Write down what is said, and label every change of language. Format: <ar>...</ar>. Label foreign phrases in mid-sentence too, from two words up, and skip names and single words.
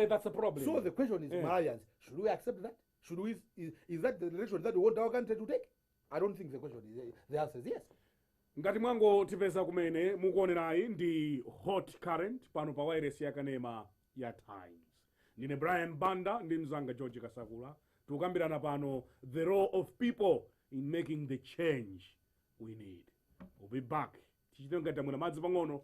<en>That's a problem. So the question is, Malawians, should we accept that? Should we? Is that the direction that we want our country to take? I don't think the question is. The answer is yes.</en> <ny>Ngati mwango tipeza kumene mukuonerayi ndi hot current pano pa wireless yakanema ya Times. Ndine Brian Banda ndi mzanga George Kasakula. Tukambirana pano</ny> <en>the role of people in making the change we need. We'll be back.</en> <ny>Tichite ngati mwana madzi pang'ono.</ny>